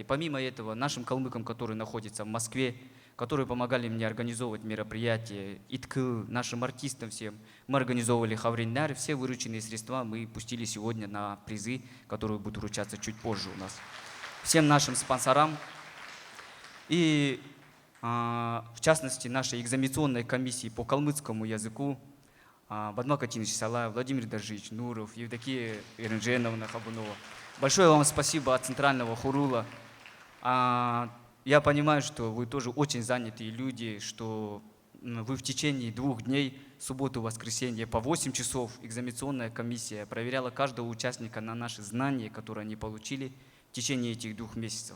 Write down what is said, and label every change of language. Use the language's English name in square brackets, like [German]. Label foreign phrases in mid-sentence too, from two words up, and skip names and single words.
[Russian] Помимо этого, нашим калмыкам, которые находятся в Москве, которые помогали мне организовывать мероприятия, ИТК, нашим артистам всем. Мы организовывали хавриндар, все вырученные средства мы пустили сегодня на призы, которые будут вручаться чуть позже у нас. Всем нашим спонсорам и, в частности, нашей экзаменационной комиссии по калмыцкому языку, Бадмак Атинович Салаев, Владимир Дажич, Нуров, Евдокия Иринженовна Хабунова. Большое вам спасибо от Центрального хурула. Я понимаю, что вы тоже очень занятые люди, что вы в течение 2 дней, субботу, воскресенье, по 8 часов экзаменационная комиссия проверяла каждого участника на наши знания, которые они получили в течение этих 2 месяцев.